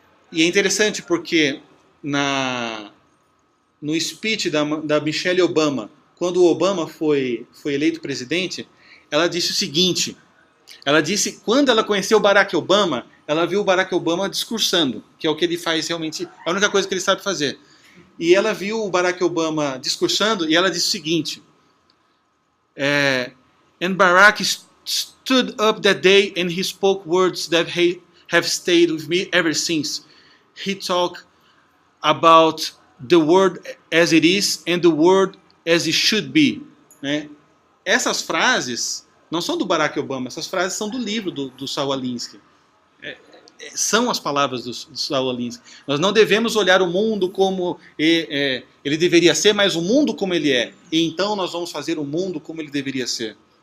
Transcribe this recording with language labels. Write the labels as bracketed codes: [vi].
[pt] E é interessante porque no speech da Michelle Obama, quando o Obama foi eleito presidente, ela disse o seguinte, ela disse, quando ela conheceu o Barack Obama, ela viu o Barack Obama discursando, que é o que ele faz realmente, é a única coisa que ele sabe fazer. E ela viu o Barack Obama discursando e ela disse o seguinte, [en] and Barack stood up that day and he spoke words that have stayed with me ever since. He talked about the world as it is and the world as it should be. [pt] Essas frases não são do Barack Obama, essas frases são do livro do Saul Alinsky. São as palavras do Saul Alinsky. Nós não devemos olhar o mundo como ele deveria ser, mas o mundo como ele é. E então nós vamos fazer o mundo como ele deveria ser.